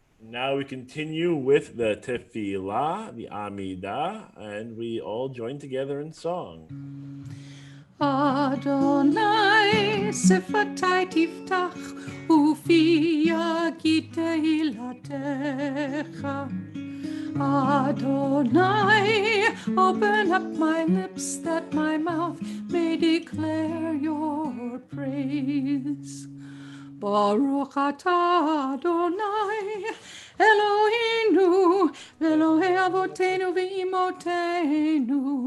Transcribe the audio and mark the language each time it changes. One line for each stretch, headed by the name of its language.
English: Now we continue with the Tefillah, the Amidah, and we all join together in song.
Hebrew: Adonai שפתי תפתח ופי יגיד תהילתך.
English: Adonai, open up my lips that my mouth may declare your praise.
Hebrew: Baruch atah Adonai, Eloheinu, Elohei Avotenu ve'imotenu,